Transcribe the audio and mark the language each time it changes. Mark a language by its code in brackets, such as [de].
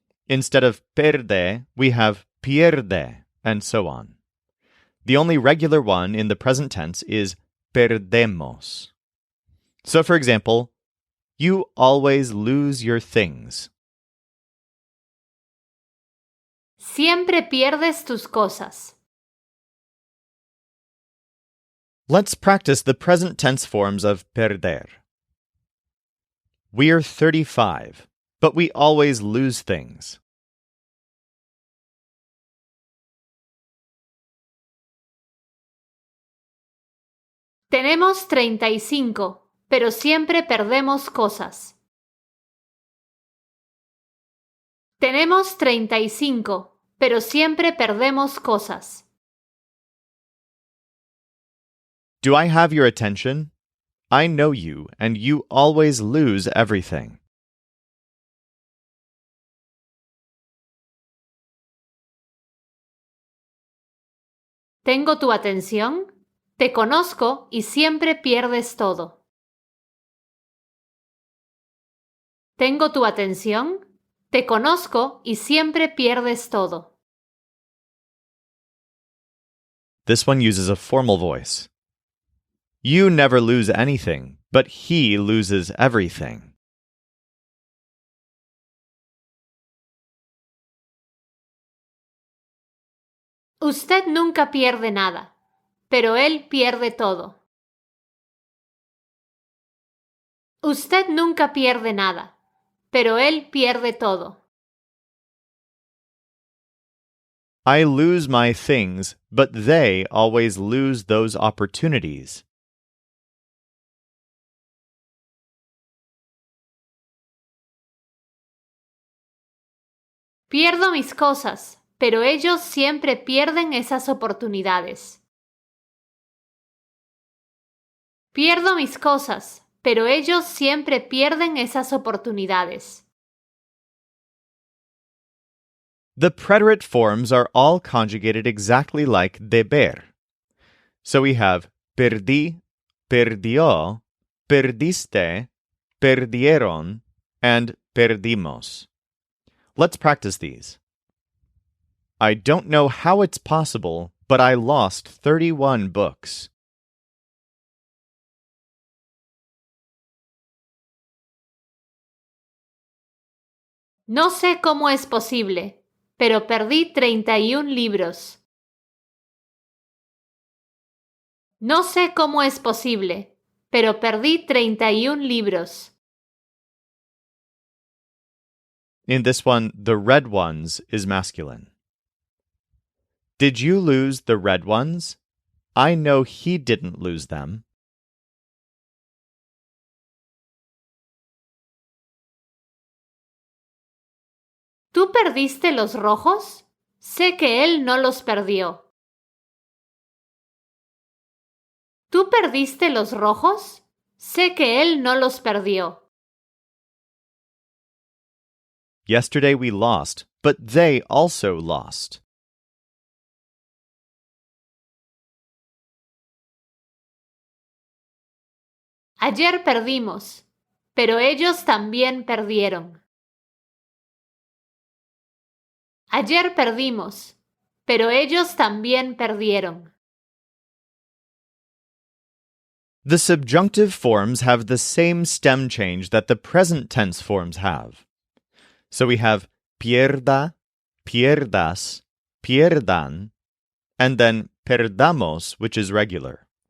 [en] Instead of perde, we have pierde, and so on. The only regular one in the present tense is perdemos. So for example, you always lose your things. [es] Siempre pierdes tus cosas. [en] Let's practice the present tense forms of perder. We're 35. but we always lose things. [es] Tenemos 35, pero siempre perdemos cosas. Tenemos 35, pero siempre perdemos cosas. [en] Do I have your attention? I know you, and you always lose everything. [es] ¿Tengo tu atención? Te conozco y siempre pierdes todo. ¿Tengo tu atención? Te conozco y siempre pierdes todo. [en] This one uses a formal voice. You never lose anything, but he loses everything. [es] Usted nunca pierde nada, pero él pierde todo. Usted nunca pierde nada, pero él pierde todo. [en] I lose my things, but they always lose those opportunities. [es] Pierdo mis cosas, pero ellos siempre pierden esas oportunidades. Pierdo mis cosas, pero ellos siempre pierden esas oportunidades. [en] The preterite forms are all conjugated exactly like deber. So we have perdí, perdió, perdiste, perdieron, and perdimos. Let's practice these. I don't know how it's possible, but I lost 31 books. [es] No sé cómo es posible, pero perdí 31 libros. No sé cómo es posible, pero perdí 31 libros. [en] In this one, the red ones is masculine. Did you lose the red ones? I know he didn't lose them. [es] ¿Tú perdiste los rojos? Sé que él no los perdió. ¿Tú perdiste los rojos? Sé que él no los perdió. [en] Yesterday we lost, but they also lost. [es] Ayer perdimos, pero ellos también perdieron. Ayer perdimos, pero ellos también perdieron. [en] The subjunctive forms have the same stem change that the present tense forms have. So we have pierda, pierdas, pierdan, and then perdamos, which is regular.